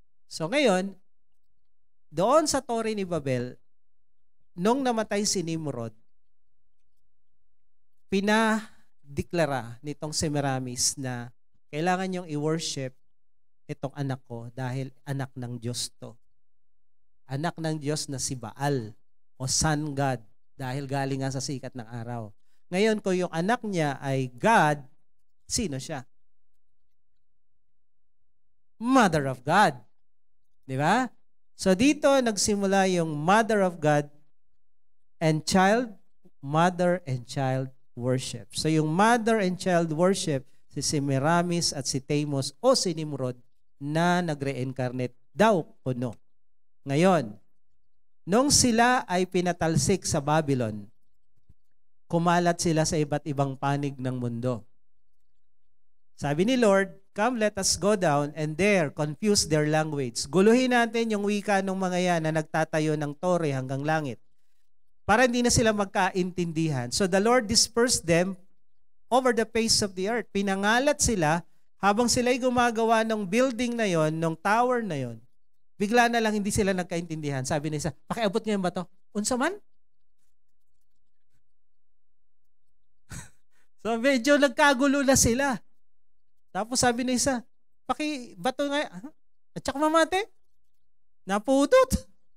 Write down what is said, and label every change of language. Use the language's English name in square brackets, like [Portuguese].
[Filipino] So ngayon, doon sa Torre ni Babel, nung namatay si Nimrod, pinadeklara nitong Semiramis na kailangan niyong i-worship itong anak ko dahil anak ng Diyos to. Anak ng Diyos na si Baal o Sun God dahil galing nga sa sikat ng araw. Ngayon, kung yung anak niya ay God, sino siya? [English] Mother of God. [Filipino] Di ba? So dito nagsimula yung [English] Mother of God and child, mother and child worship. [Filipino] So yung mother and child worship, si Semiramis at si Tammuz o si Nimrod na nag-reincarnate daw kuno. Ngayon, nung sila ay pinatalsik sa Babylon, kumalat sila sa iba't ibang panig ng mundo. [English] Sabi ni Lord, come let us go down and there confuse their language. [Filipino] Guluhin natin yung wika ng mga yan na nagtatayo ng tore hanggang langit, para hindi na sila magkaintindihan. [English] So the Lord dispersed them over the face of the earth. [Filipino] Pinangalat sila habang sila'y gumagawa ng building na yon, ng tower na yon. Bigla na lang hindi sila nagkaintindihan. Sabi na isa, pakiabot ngayon ba to? [Cebuano] Unsa man? [Filipino] So medyo nagkagulo na sila. Tapos sabi na isa, bato nga, at saka mamate, naputot.